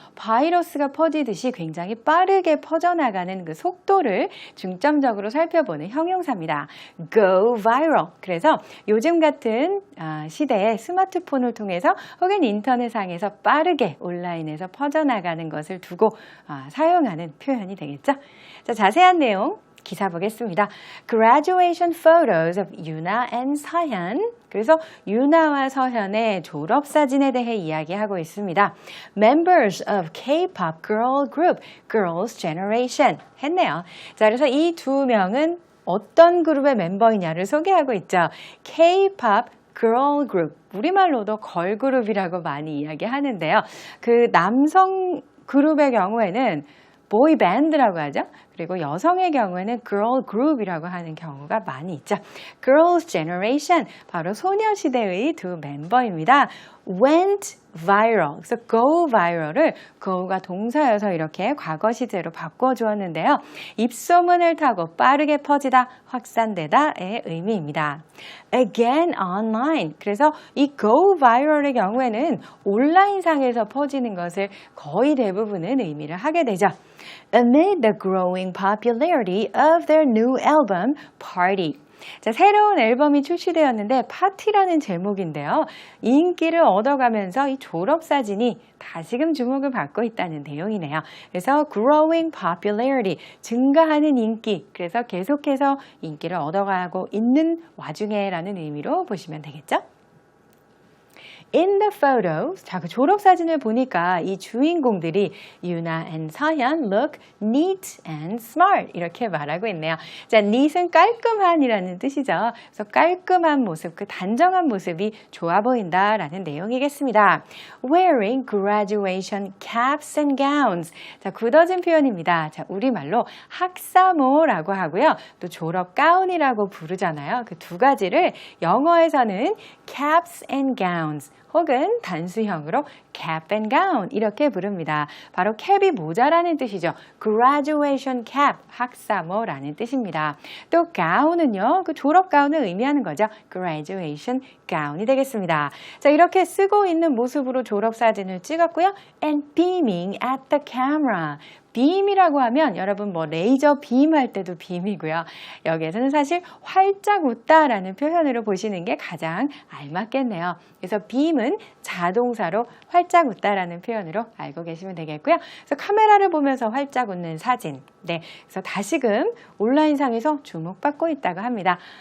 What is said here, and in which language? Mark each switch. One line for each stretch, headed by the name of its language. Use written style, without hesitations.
Korean: 바이러스가 퍼지듯이 굉장히 빠르게 퍼져나가는 그 속도를 중점적으로 살펴보는 형용사입니다.
English: go viral.
Korean: 그래서 요즘 같은 시대에 스마트폰을 통해서 혹은 인터넷상에서 빠르게 온라인에서 퍼져나가는 것을 두고 사용하는 표현이 되겠죠. 자, 자세한 내용 기사 보겠습니다.
English: Graduation photos of Yoona and 서현.
Korean: 그래서 유나와 서현의 졸업사진에 대해 이야기하고 있습니다.
English: Members of K-pop girl group Girls' Generation
Korean: 했네요. 자, 그래서 이 두 명은 어떤 그룹의 멤버이냐를 소개하고 있죠. K-pop girl group, 우리말로도 걸그룹이라고 많이 이야기하는데요. 그 남성 그룹의 경우에는 보이 밴드라고 하죠. 그리고 여성의 경우에는 girl group이라고 하는 경우가 많이 있죠. Girls' Generation, 바로 소녀시대의 두 멤버입니다.
English: Went viral,
Korean: 그래서 go viral을 go가 동사여서 이렇게 과거 시제로 바꿔주었는데요. 입소문을 타고 빠르게 퍼지다, 확산되다의 의미입니다.
English: Again online,
Korean: 그래서 이 go viral의 경우에는 온라인상에서 퍼지는 것을 거의 대부분은 의미를 하게 되죠.
English: Amid the growing popularity of their new album, Party.
Korean: 자, 새로운 앨범이 출시되었는데 파티라는 제목인데요. 인기를 얻어가면서 이 졸업사진이 다시금 주목을 받고 있다는 내용이네요. 그래서
English: growing popularity,
Korean: 증가하는 인기, 그래서 계속해서 인기를 얻어가고 있는 와중에라는 의미로 보시면 되겠죠.
English: In the photos,
Korean: 자, 그 졸업사진을 보니까 이 주인공들이 유나 and 서현
English: look neat and smart
Korean: 이렇게 말하고 있네요. 자, neat은 깔끔한이라는 뜻이죠. 그래서 깔끔한 모습, 그 단정한 모습이 좋아 보인다라는 내용이겠습니다.
English: Wearing graduation caps and gowns.
Korean: 자, 굳어진 표현입니다. 자, 우리말로 학사모라고 하고요. 또 졸업 가운이라고 부르잖아요. 그 두 가지를 영어에서는
English: caps and gowns
Korean: 혹은 단수형으로
English: cap and gown
Korean: 이렇게 부릅니다. 바로 cap이 모자라는 뜻이죠.
English: graduation cap,
Korean: 학사모라는 뜻입니다. 또 gown은요, 그 졸업 가운을 의미하는 거죠.
English: graduation gown
Korean: 이 되겠습니다. 자, 이렇게 쓰고 있는 모습으로 졸업 사진을 찍었고요.
English: and beaming at the camera.
Korean: 빔이라고 하면 여러분 뭐 레이저 빔 할 때도 빔이고요. 여기에서는 사실 활짝 웃다라는 표현으로 보시는 게 가장 알맞겠네요. 그래서 빔은 자동사로 활짝 웃다라는 표현으로 알고 계시면 되겠고요. 그래서 카메라를 보면서 활짝 웃는 사진. 네, 그래서 다시금 온라인상에서 주목받고 있다고 합니다.